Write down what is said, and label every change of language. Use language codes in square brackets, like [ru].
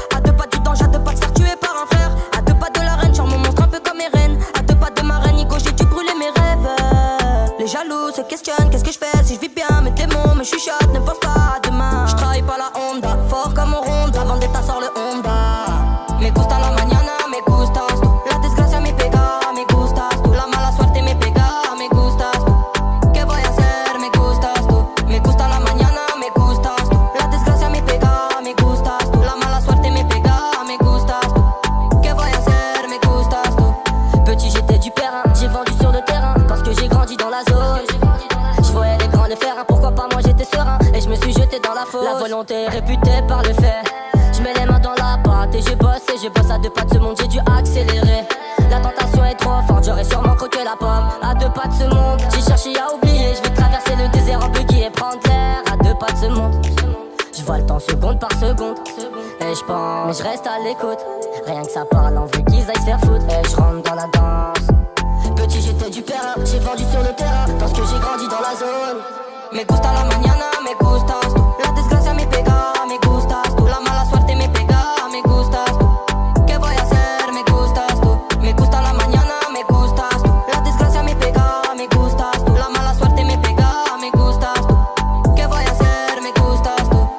[fr] À deux pas du danger, à deux pas de se faire tuer par un frère. À deux pas de la reine, genre mon monstre un peu comme Eren. À deux pas de ma reine, Nico, j'ai dû brûler mes rêves. Les jaloux se questionnent, qu'est-ce que je fais si je vis bien mes démons, me chuchotent, ne pense pas à demain. Je travaille pas la Honda, fort comme on ronda, avant d'état sort le Honda. [es] Me gusta la mañana, me gustas tú. La desgracia me pega, me gustas tú. La mala suerte me pega, me gustas tú. ¿Qué voy a hacer? Me gustas tú. Me gusta la mañana, me gustas tú. La desgracia me pega, me gustas tú. La mala suerte me pega, me gustas tú. ¿Qué voy a hacer? Me gustas tú. [fr] Petit j'étais du perrin, j'ai vendu sur le terrain parce que j'ai grandi dans la zone. Je voyais les grands le faire, pourquoi pas moi j'étais serein. Et je me suis jeté dans la fosse. La volonté est réputée par le fait. Je mets les mains dans la pâte et je bosse à deux pas de ce monde, j'ai dû accélérer. La tentation est trop forte, j'aurais sûrement croqué la pomme. À deux pas de ce monde, j'ai cherché à oublier. Je vais traverser le désert en buggy et prendre l'air. À deux pas de ce monde, je vois le temps seconde par seconde. Et je pense, mais je reste à l'écoute. Rien que ça parle, en veut qu'ils aillent se faire foutre. Et je rentre dans la danse. Petit j'étais du perrin, j'ai vendu sur le terrain parce que j'ai grandi dans la zone. [es] Me gusta la mañana, me gustas tú. La desgracia me pega, me gustas tú. La mala suerte me pega, me gustas tú. ¿Qué voy a hacer? Me gustas tú. Me gusta la mañana, me gustas tú. La desgracia me pega, me gustas tú. La mala suerte me pega, me gustas tú. ¿Qué voy a hacer? Me gustas tú.